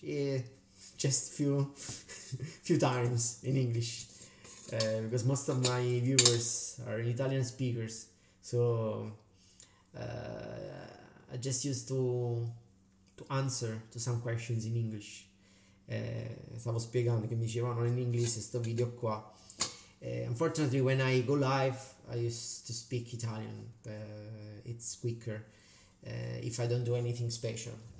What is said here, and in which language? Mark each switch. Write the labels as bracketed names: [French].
[English] Yeah, just few times in English. Because most of my viewers are Italian speakers. So I just used to answer to some questions in English. [Italian] Stavo spiegando che mi dicevano in inglese sto video qua. [English] Unfortunately, when I go live, I used to speak Italian. It's quicker if I don't do anything special.